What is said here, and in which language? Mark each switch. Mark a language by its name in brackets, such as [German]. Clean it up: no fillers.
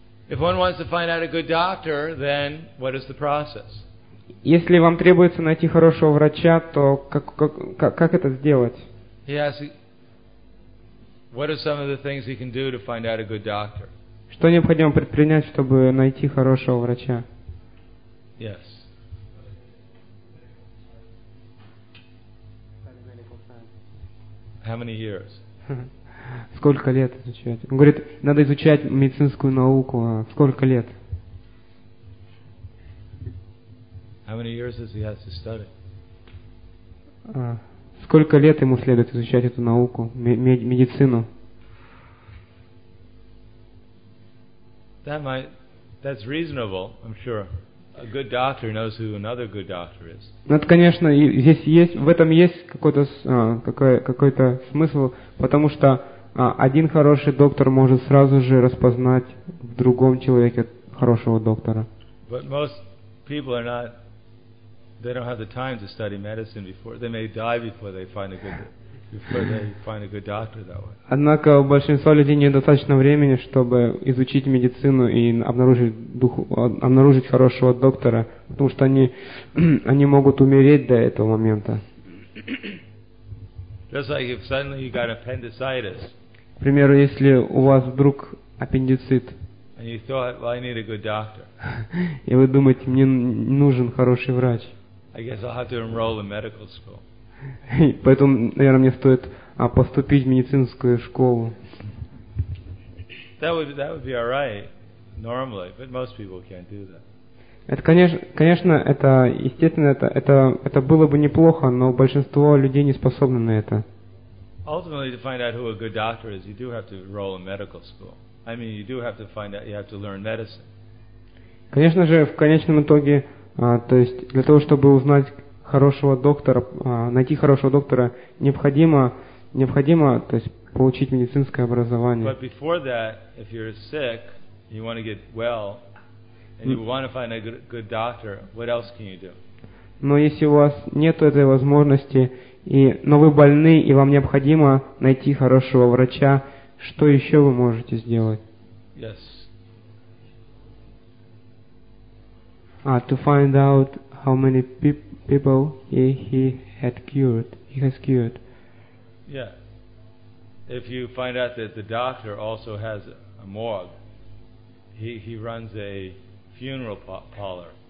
[English] If one wants to find out a good doctor, then what is the process? [Russian] Если вам требуется найти хорошего врача, то как это сделать? [English] He asks, what are some of the things he can do to find out a good doctor? [Russian] Что необходимо предпринять, чтобы найти хорошего врача? [English] Yes. How many years? [Russian] Сколько лет изучать? Он говорит, надо изучать медицинскую науку. Сколько лет? [English] How many years does he have to study? [Russian] Сколько лет ему следует изучать эту науку, медицину? [English] That's reasonable, I'm sure. A good doctor knows who another good doctor is. [Russian] Это, конечно, здесь есть, в этом есть какой-то смысл, потому что один хороший доктор может сразу же распознать в другом человеке хорошего доктора. [English] But most people are not, they don't have the time to study medicine before, they may die before they find a good doctor that way. [Russian] Однако у большинства людей недостаточно времени, чтобы изучить медицину и обнаружить хорошего доктора, потому что они могут умереть до этого момента. [English] Just like if suddenly you got appendicitis. [Russian] К примеру, если у вас вдруг аппендицит, [English] and you thought, well, I need a good doctor. [Russian] И вы думаете, мне нужен хороший врач. [English] I guess I'll have to enroll in medical school. [Russian] Поэтому, наверное, мне стоит поступить в медицинскую школу. [English] That would be all right, normally, but most people can't do that. [Russian] Это, конечно, это естественно, это было бы неплохо, но большинство людей не способны на это. [English] Ultimately, to find out who a good doctor is, you do have to enroll in medical school. I mean, you do have to find out, you have to learn medicine. [Russian] Конечно же, в конечном итоге, то есть для того, чтобы узнать хорошего доктора, найти хорошего доктора, необходимо, то есть получить медицинское образование. [English] But before that, if you're sick, you want to get well, and you want to find a good doctor, what else can you do? [Russian] Но если у вас нет этой возможности, но вы больны, и вам необходимо найти хорошего врача, что еще вы можете сделать? [English] Yes. To find out how many people he had cured. He has cured. Yeah. If you find out that the doctor also has a morgue, he runs a funeral parlor.